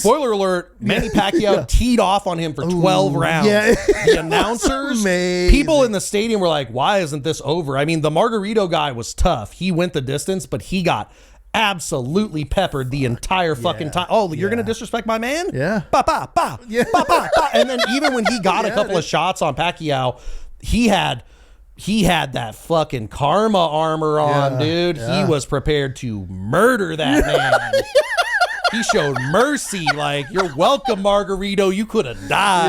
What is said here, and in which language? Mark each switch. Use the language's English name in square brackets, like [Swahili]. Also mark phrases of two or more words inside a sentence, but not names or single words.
[English] spoiler alert: Manny Pacquiao teed off on him for 12 rounds. Yeah. The announcers, people in the stadium were like, "Why isn't this over?" I mean, the Margarito guy was tough. He went the distance, but he got absolutely peppered the entire fucking time. Oh, you're gonna disrespect my man? Yeah. Ba ba ba. Yeah. Ba ba ba. And then even when he got a couple of shots on Pacquiao, he had that fucking karma armor on, dude. Yeah. He was prepared to murder that man. He showed mercy. Like, you're welcome, Margarito. You could have died.